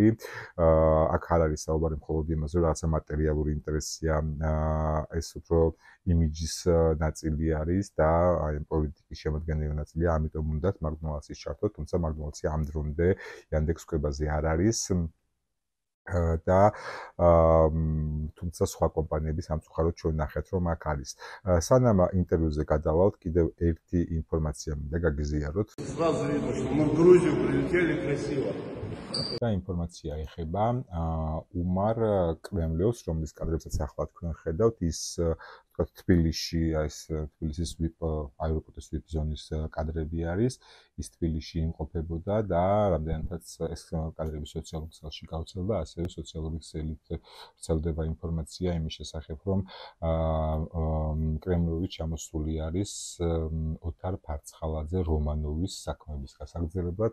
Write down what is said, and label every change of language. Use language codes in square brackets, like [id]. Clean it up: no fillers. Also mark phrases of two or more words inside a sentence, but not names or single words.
[ka] აქ არ არის საუბარი მხოლოდ იმაზე, რომ რაღაცა მატერიალური ინტერესია, ეს უფრო იმიჯის ნაწილი არის და აი პოლიტიკის შემადგენელი ნაწილია, ამიტომ უნდათ McDonald's-ის ჩართო, თუმცა McDonald's-ი ამ დრომდე Yandex კვებაზე არ არის. და თუმცა სხვა კომპანიები სამწუხაროდ ჩვენ ნახეთ რომ აქ არის. სანამ ინტერვიუზე გადავალთ, კიდევ ერთი ინფორმაცია მინდა გაგიზიაროთ. [ru] Сразу видно, что мы в Грузию прилетели красиво. [ka] და ინფორმაცია ეხება უმარ კრემლიოს, რომლის კადრებსაც ახლა თქვენ ხედავთ, ის თბილისში, ეს თბილისის აეროპორტის VIP ზონის კადრები არის, ის თბილისში იმყოფებოდა და რამდენადაც ეს კადრები სოციალურ ქსელში გავრცელდა, ასევე სოციალური ქსელით ვრცელდება ინფორმაცია იმის შესახებ, რომ კრემლიოვი ჩამოსული არის ოთარ ფარცხალაძე რომანოვის საქმეების გასაგრძელებლად.